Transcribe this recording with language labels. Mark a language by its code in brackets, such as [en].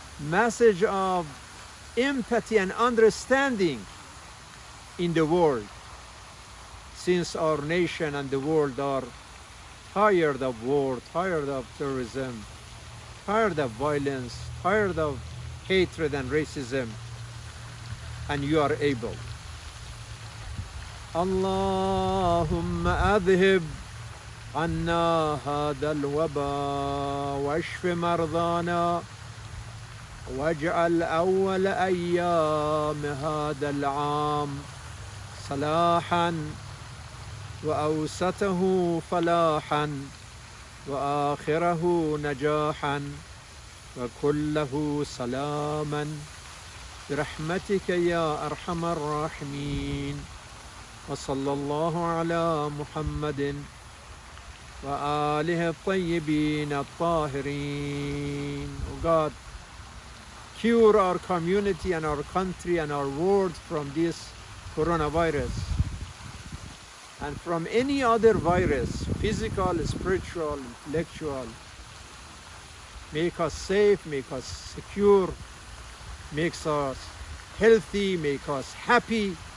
[en] message of empathy and understanding in the world, since our nation and the world are tired of war, tired of terrorism, tired of violence, tired of hatred and racism, and you are able. [ar] Allahumma adhib anna hada al-waba washf mardana waj'al awwal ayyam hada al-'am salahan وأوسطه فلاحا وآخره نجاحا وكله سلاما برحمتك يا أرحم الراحمين وصلى الله على محمد وآله الطيبين الطاهرين. [en] Oh God, cure our community and our country and our world from this coronavirus and from any other virus, physical, spiritual, intellectual. Make us safe, make us secure, make us healthy, make us happy,